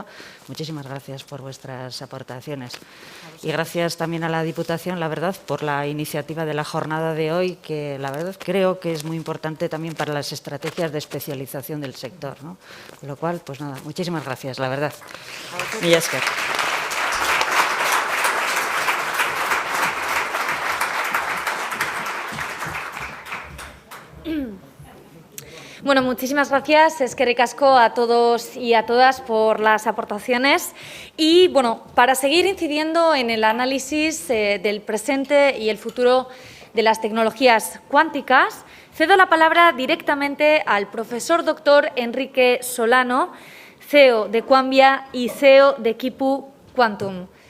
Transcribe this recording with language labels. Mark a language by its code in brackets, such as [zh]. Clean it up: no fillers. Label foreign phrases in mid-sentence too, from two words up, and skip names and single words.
[es] Muchísimas gracias por vuestras aportaciones. Y gracias también a la Diputación, la verdad, por la iniciativa de la jornada de hoy, que la verdad creo que es muy importante también para las estrategias de especialización del sector, ¿no? Con lo cual, pues nada, muchísimas gracias, la verdad. [eu] Mila esker. [es] Bueno, muchísimas gracias, [eu] eskerrik asko [es] a todos y a todas por las aportaciones. Y bueno, para seguir incidiendo en el análisis del presente y el futuro de las tecnologías cuánticas, cedo la palabra directamente al profesor doctor Enrique Solano, CEO de Quambia y CEO de Quipu Quantum.